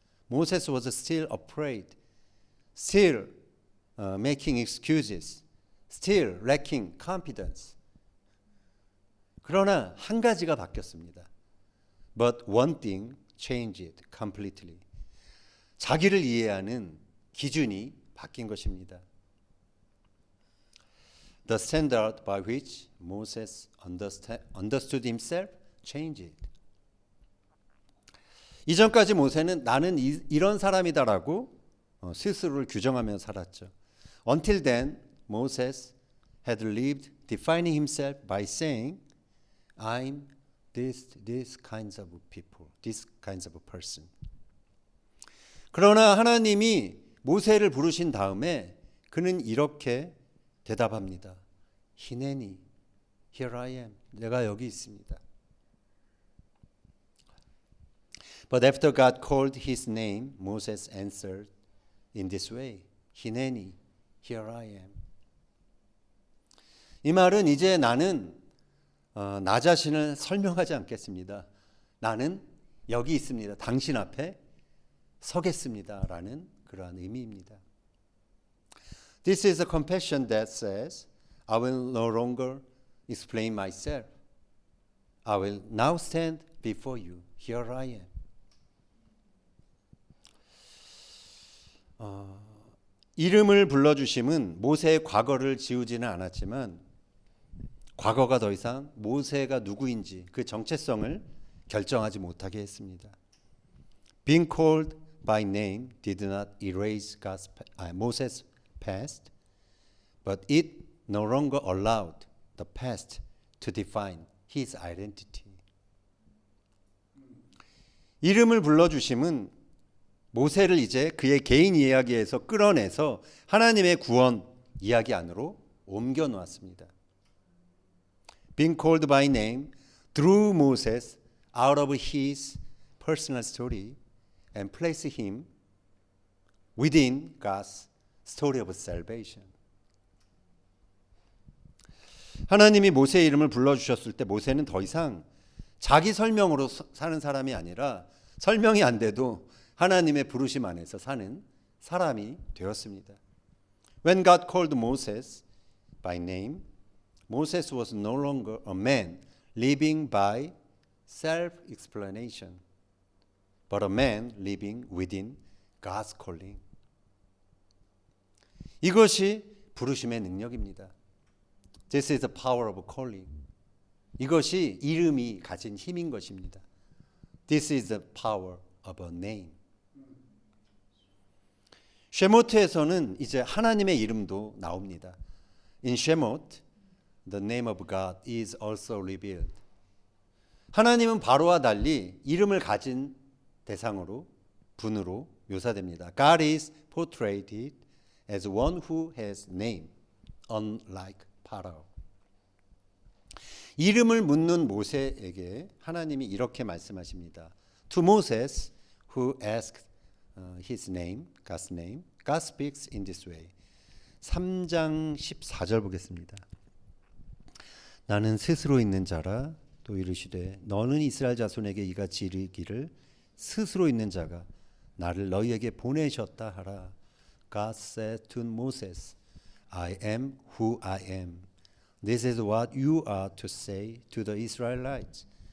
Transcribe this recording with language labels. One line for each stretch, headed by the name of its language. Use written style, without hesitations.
English: Moses was still afraid, still making excuses, still lacking confidence.
Korean: 그러나 한 가지가 바뀌었습니다.
English: But one thing changed completely.
Korean: 자기를 이해하는 기준이 바뀐 것입니다.
English: The standard by which Moses understood himself changed.
Korean: 이전까지 모세는 나는 이런 사람이다라고 스스로를 규정하며 살았죠.
English: Until then, Moses had lived defining himself by saying, I'm this kinds of people, this kinds of person.
Korean: 그러나 하나님이 모세를 부르신 다음에 그는 이렇게 대답합니다.
English: 히네니, here I am.
Korean: 내가 여기 있습니다.
English: But after God called his name, Moses answered in this way. 히네니, here I am.
Korean: 이 말은 이제 나는 나 자신을 설명하지 않겠습니다. 나는 여기 있습니다. 당신 앞에 서겠습니다. 라는 그러한 의미입니다.
English: This is a confession that says, I will no longer explain myself. I will now stand before you. Here I am.
Korean: 이름을 불러주심은 모세의 과거를 지우지는 않았지만 과거가 더 이상 모세가 누구인지 그 정체성을 결정하지 못하게 했습니다.
English: Being called by name did not erase Moses' past, but it no longer allowed the past to define his identity.
Korean: 이름을 불러주심은 모세를 이제 그의 개인 이야기에서 끌어내서 하나님의 구원 이야기 안으로 옮겨 놓았습니다.
English: Being called by name drew Moses out of his personal story and placed him within God's story of salvation.
Korean: 하나님이 모세의 이름을 불러주셨을 때 모세는 더 이상 자기 설명으로 사는 사람이 아니라 설명이 안 돼도 하나님의 부르심 안에서 사는 사람이 되었습니다.
English: When God called Moses by name, Moses was no longer a man living by self-explanation, but a man living within God's calling.
Korean: 이것이 부르심의 능력입니다.
English: This is the power of calling.
Korean: 이것이 이름이 가진 힘인 것입니다.
English: This is the power of a name.
Korean: 쉐모트에서는 이제 하나님의 이름도 나옵니다.
English: In Shemot, the name of God is also revealed.
Korean: 하나님은 바로와 달리 이름을 가진 대상으로, 분으로 묘사됩니다.
English: God is portrayed as one who has name, unlike Pharaoh.
Korean: 이름을 묻는 모세에게 하나님이 이렇게 말씀하십니다.
English: To Moses, who asked his name, God's name, God speaks in this way.
Korean: 3장 14절 보겠습니다. 나는 스스로 있는 자라. 또 이르시되 너는 이스라엘 자손에게 이같이 이르기를 스스로 있는 자가 나를 너희에게 보내셨다 하라.
English: God said to Moses, I am who I am. This is what you are to say to the Israelites.